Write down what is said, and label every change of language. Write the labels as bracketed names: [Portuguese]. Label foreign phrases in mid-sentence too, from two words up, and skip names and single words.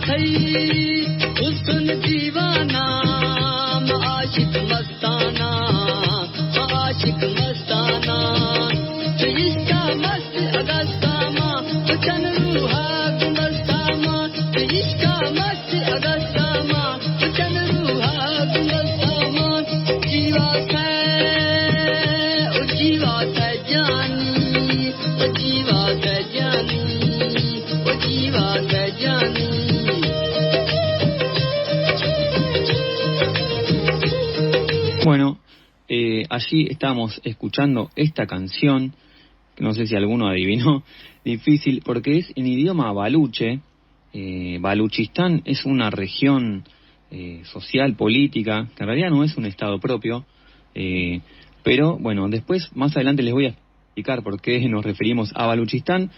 [Spanish] हुस्न दीवाना आशिक मस्ताना इसका मस्त अगस्तामा चन रूहा गुलस्तामा इसका मस्त अगस्तामा चन रूहा गुलस्तामा जीवा है जानी ओ जीवा है जानी ओ जीवा है जानी. Bueno, allí estábamos escuchando esta canción, que no sé si alguno adivinó, difícil, porque es en idioma baluche. Baluchistán es una región social, política, que en realidad no es un estado propio, pero bueno, después, más adelante les voy a explicar por qué nos referimos a Baluchistán.